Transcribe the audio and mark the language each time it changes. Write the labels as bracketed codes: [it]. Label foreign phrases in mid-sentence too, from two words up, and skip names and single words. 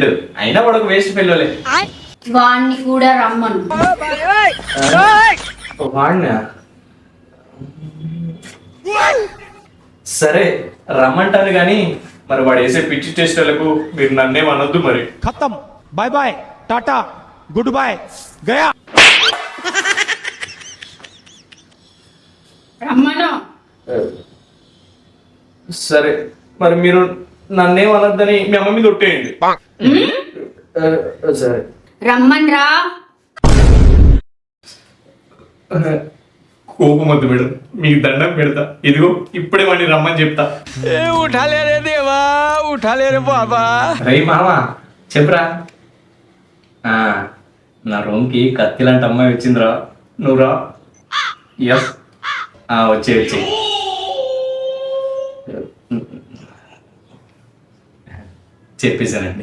[te] అయినా వాడు ఒక వేస్ట్ పిల్లలే. వాణ్ణి కూడా రమ్మను. వాడినా? సరే రమ్మంటాను కానీ మరి వాడు వేసే పిచ్చి చేష్టలకు మీరు నన్నే అనొద్దు మరి. [en] खत्म, bye bye, tata, good bye, गया. [te] రమ్మను. సరే మరి మీరు నన్నేం అనొద్దని మీ అమ్మ మీద ఒట్టేయండి. సరే రమ్మన్ రా. కోపం వద్దు మేడం, మీకు దండం పెడతా. ఇదిగో ఇప్పుడే వాడిని రమ్మని చెప్తా. [hi] उठाले रे देवा, उठाले रे बाबा. [te] రై మామ చెప్పరా? నా రూమ్కి కత్తి లాంటి అమ్మాయి వచ్చిందిరా, నువ్వు రా. ఎస్ వచ్చే చెప్పేశానండి.